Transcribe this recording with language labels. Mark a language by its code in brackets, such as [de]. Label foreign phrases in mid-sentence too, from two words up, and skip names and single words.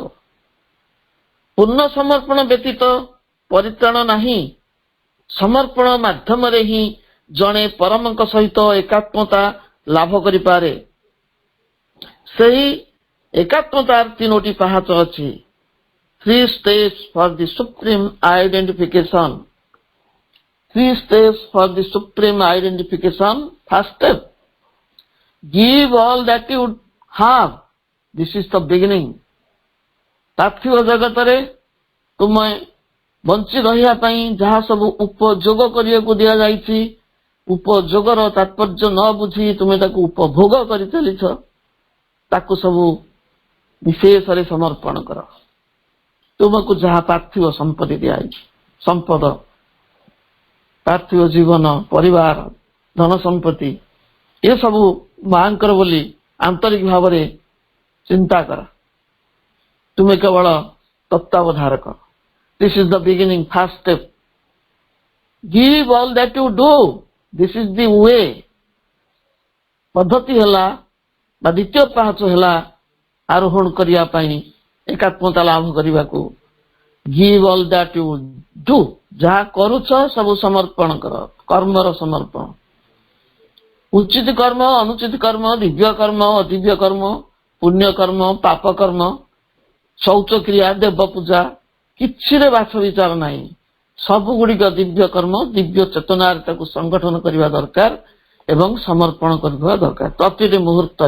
[or] ପୂର୍ଣ୍ଣ ସମର୍ପଣ ବ୍ୟତୀତ ପରିତ୍ରାଣ ନାହିଁ। ସମର୍ପଣ ମାଧ୍ୟମରେ ହିଁ ଜଣେ ପରମଙ୍କ ସହିତ ଏକାତ୍ମତା ଲାଭ କରିପାରେ। ସେହି ଏକାତ୍ମତାର 3ଟି ପାହାଚ ଅଛି। [en] 3 steps for the supreme identification. 3 steps for the supreme identification. First step, give all that you have. This is the beginning. [or] ପାର୍ଥିବ ଜଗତରେ ତୁମେ ବଞ୍ଚି ରହିବା ପାଇଁ ଯାହା ସବୁ ଉପଯୋଗ କରିବାକୁ ଦିଆଯାଇଛି, ଉପଯୋଗର ତାତ୍ପର୍ଯ୍ୟ ନ ବୁଝି ତୁମେ ତାକୁ ଉପଭୋଗ କରି ଚାଲିଛ, ତାକୁ ସବୁ ବିଶେଷରେ ସମର୍ପଣ କର। ତୁମକୁ ଯାହା ପାର୍ଥିବ ସମ୍ପତ୍ତି ଦିଆଯାଇଛି, ସମ୍ପଦ, ପାର୍ଥିବ ଜୀବନ, ପରିବାର, ଧନ ସମ୍ପତ୍ତି, ଏସବୁ ମାଙ୍କର ବୋଲି ଆନ୍ତରିକ ଭାବରେ ଚିନ୍ତା କର। ତୁମେ କେବଳ ତତ୍ତ୍ୱାବଧାରକ। [en] This is the beginning, first step. Give all that you do. This is the way. [or] ପଦ୍ଧତି ହେଲା ବା ଦ୍ୱିତୀୟ ପାହାଚ ହେଲା ଆରୋହଣ କରିବା ପାଇଁ, ଏକାତ୍ମତା ଲାଭ କରିବାକୁ। [en] Give all that you do. [or] ଯାହା କରୁଛ ସବୁ ସମର୍ପଣ କର, କର୍ମର ସମର୍ପଣ। ଉଚିତ କର୍ମ, ଅନୁଚିତ କର୍ମ, ଦିବ୍ୟ କର୍ମ, ଅଦିବ୍ୟ କର୍ମ, ପୁଣ୍ୟ କର୍ମ, ପାପ କର୍ମ, ଶୌଚ କ୍ରିୟା, ଦେବ ପୂଜା, କିଛିରେ ବାଛ ବିଚାର ନାହିଁ। ସବୁଗୁଡ଼ିକ ଦିବ୍ୟ କର୍ମ, ଦିବ୍ୟ ଚେତନାରେ ତାକୁ ସଂଗଠନ କରିବା ଦରକାର ଏବଂ ସମର୍ପଣ କରିବା ଦରକାର ପ୍ରତିଟି ମୁହୂର୍ତ୍ତରେ।